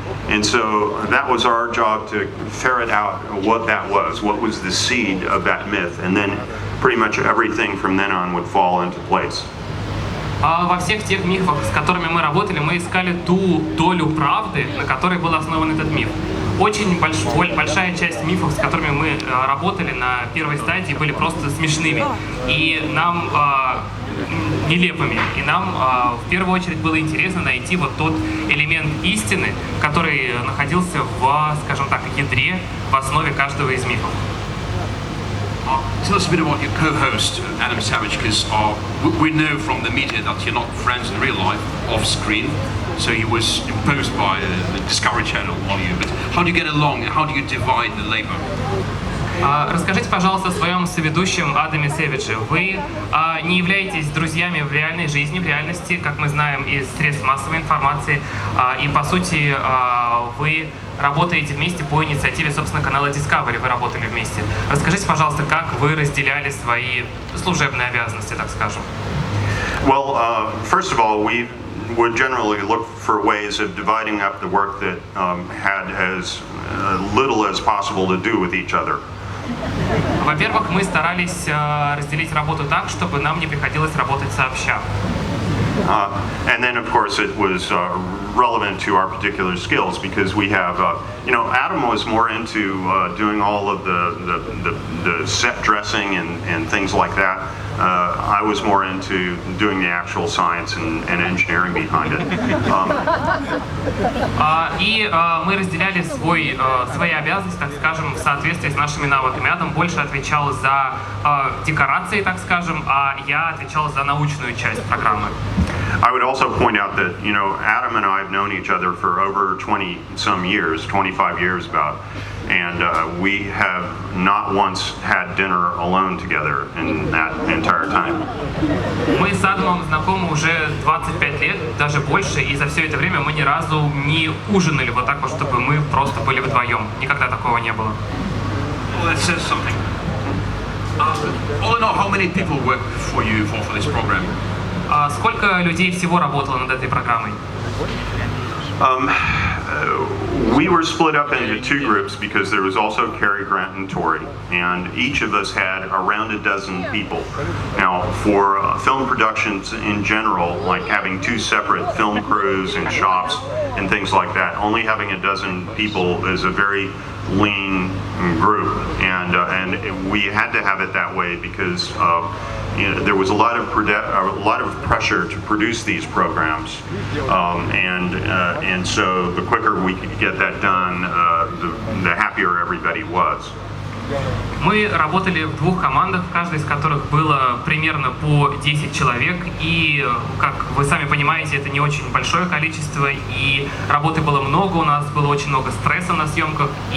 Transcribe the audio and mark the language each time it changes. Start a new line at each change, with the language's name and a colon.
English: And so that was our job to ferret out what that was. What was the seed of that myth? And then pretty much everything from then on would fall into place.
Russian: Во всех тех мифах, с которыми мы работали, мы искали ту долю правды, на которой был основан этот миф. Очень большая часть мифов, с которыми мы работали на первой стадии, были просто смешными и нам нелепыми. И нам в первую очередь было интересно найти вот тот элемент истины, который находился в, скажем так, ядре, в основе каждого из мифов.
English: Tell us a bit about your co-host, Adam Savage, because we know from the media that you're not friends in real life, off screen. so he was imposed by the Discovery Channel on you. But how do you get along? How do you divide the labor?
Russian: Расскажите, пожалуйста, о своем соведущем Адаме Сэвидже. Вы не являетесь друзьями в реальной жизни, в реальности, как мы знаем из средств массовой информации. И, по сути, вы работаете вместе по инициативе, собственно, канала Discovery. Вы работали вместе. Расскажите, пожалуйста, как вы разделяли свои служебные обязанности, так скажем?
English: Well, first of all, we would generally look for ways of dividing up the work that had as little as possible to do with each other.
Russian: Во-первых, мы старались разделить работу так, чтобы нам не приходилось работать сообща.
English: And then, of course, it was relevant to our particular skills because we have, Adam was more into doing all of the set dressing and things like that. I was more into doing the actual science and engineering behind it.
Russian: И мы разделяли свои обязанности, так скажем, в соответствии с нашими навыками. Адам больше отвечал за декорации, так скажем, а я отвечал за научную часть программы.
English: I would also point out that, Adam and I have known each other for over 20-some years, 25 years about, and we have not once had dinner alone together in that entire time.
Russian: Мы с Адамом знакомы уже 25 лет, даже больше, и за все это время мы ни разу не ужинали вот так вот, чтобы мы просто были вдвоем. Никогда такого не было.
English: Well, that says something. All in all, how many people work for you for this program?
Russian: Сколько людей всего работало над этой программой?
English: We were split up into two groups because there was also Cary, Grant, and Tori, and each of us had around a dozen people. Now, for film productions in general, like having two separate film crews and shops and things like that, only having a dozen people is a very lean group, and we had to have it that way because there was a lot of pressure to produce these programs, and so the quicker we could get that done, the happier everybody was.
Russian: Мы работали в двух командах, в каждой из которых было примерно по 10 человек, и, как вы сами понимаете, это не очень большое количество, и работы было много, у нас было очень много стресса на съемках, и